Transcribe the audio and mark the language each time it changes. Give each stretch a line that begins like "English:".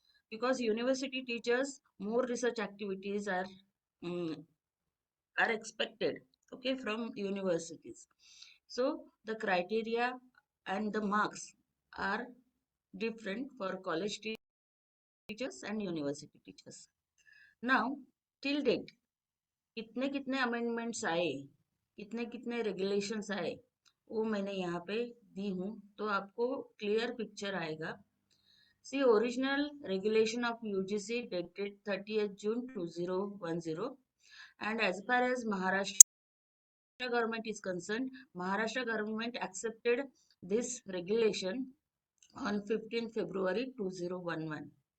English: Because university teachers, more research activities um, are expected, okay, from universities. So the criteria and the marks are different for college teachers and university teachers.
Hindi: Now, till date, कितने कितने amendments आए, कितने कितने regulations आए, वो मैंने यहाँ पे दी हूँ, तो आपको क्लियर पिक्चर आएगा.
English: See, original regulation of UGC dated 30th June 2010, and as far as Maharashtra government is concerned, Maharashtra government accepted this regulation on 15 February 2011.